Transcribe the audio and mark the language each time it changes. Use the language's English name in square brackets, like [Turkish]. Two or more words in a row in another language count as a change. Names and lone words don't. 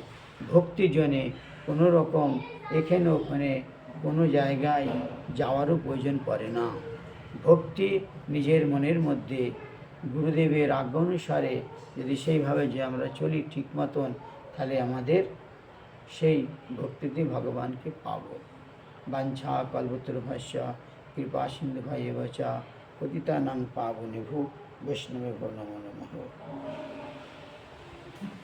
[Bangla] ভক্তি জন্যে কোনো রকম এখানে ওখানে কোনো জায়গায় যাওয়ারও প্রয়োজন পড়ে না। ভক্তি নিজের মনের মধ্যে গুরুদেবের আজ্ঞা অনুসারে যদি সেইভাবে যে আমরা চলি ঠিক মতন, তাহলে আমাদের সেই ভক্তিতে ভগবানকে পাব। [Sanskrit] বাঞ্ছা কল্পতরুভ্যশ্চ কৃপা সিন্ধুভ্যেব চ পতিতানাং পাবনেভ্যো বৈষ্ণবেভ্যো নমো নমঃ।